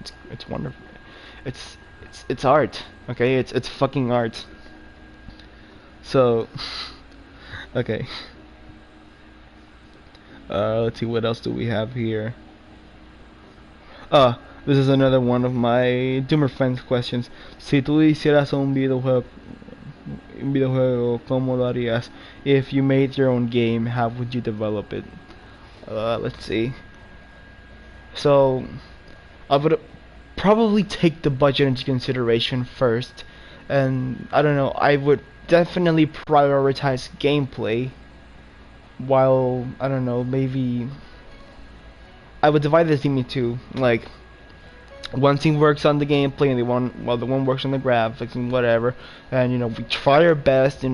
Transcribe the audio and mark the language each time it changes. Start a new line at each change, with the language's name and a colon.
English: It's wonderful. It's art. Okay, it's fucking art. So, okay. Let's see, what else do we have here? This is another one of my Doomer friends questions.
Spanish: Si tú hicieras un videojuego, ¿cómo lo harías?
English: If you made your own game, how would you develop it? Let's see. So, I would probably take the budget into consideration first, and I don't know, I would definitely prioritize gameplay, while, I don't know, maybe I would divide the team into, like, one team works on the gameplay and the one works on the graphics and whatever, and we try our best.